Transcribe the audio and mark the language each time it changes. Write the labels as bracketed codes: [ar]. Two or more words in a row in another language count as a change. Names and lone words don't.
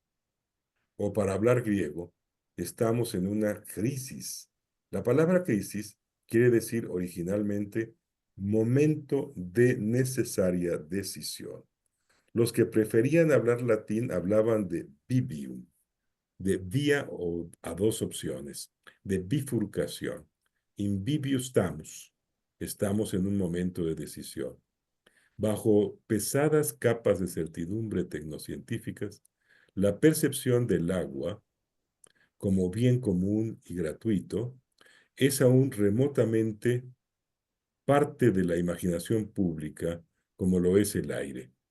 [es] O para hablar griego, estamos en una crisis. La palabra crisis quiere decir originalmente momento de necesaria decisión. Los que preferían hablar latín hablaban de bibium, de vía o a dos opciones, de bifurcación. [la] In bibio stamus, [es] estamos en un momento de decisión. Bajo pesadas capas de certidumbre tecnocientíficas, la percepción del agua como bien común y gratuito es aún remotamente parte de la imaginación pública como lo es el aire.